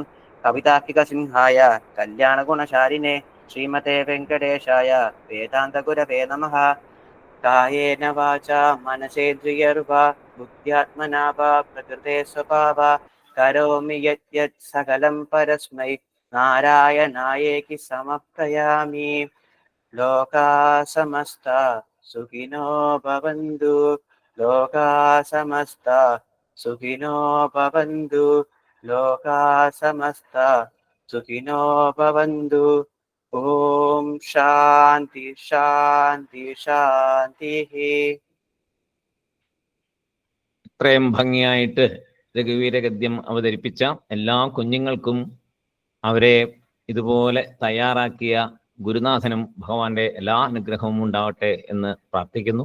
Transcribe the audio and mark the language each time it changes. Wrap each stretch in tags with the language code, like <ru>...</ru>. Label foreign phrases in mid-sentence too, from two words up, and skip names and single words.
<sa>കവിതാർക്കിക സിംഹായ കല്യാണഗുണശാലിനെ ശ്രീമതേ വെങ്കടേശായ വേദാന്ത ഗുരവേ നമഃ. കായേന വാചാ മനസേന്ദ്രിയർവാ ബുദ്ധ്യാത്മനാ വാ പ്രകൃതേ സ്വഭാവ കരോമി യത് സകലം പരസ്മൈ നാരായണായേകി സമർപ്പയാമി. ലോകാ സമസ്ത സുഖിനോ ഭവന്തു. ലോകാ സമസ്ത സുഖിനോ ഭവന്തു. ലോകാ സമസ്ത സുഖിനോ ഭവന്തു. ഓം ശാന്തി ശാന്തി ശാന്തി.</sa> <ml>ഇത്രയും ഭംഗിയായിട്ട് രഘുവീരഗദ്യം അവതരിപ്പിച്ച എല്ലാ കുഞ്ഞുങ്ങൾക്കും അവരെ ഇതുപോലെ തയ്യാറാക്കിയ ഗുരുനാഥനും ഭഗവാന്റെ എല്ലാ അനുഗ്രഹവും ഉണ്ടാവട്ടെ എന്ന് പ്രാർത്ഥിക്കുന്നു.</ml>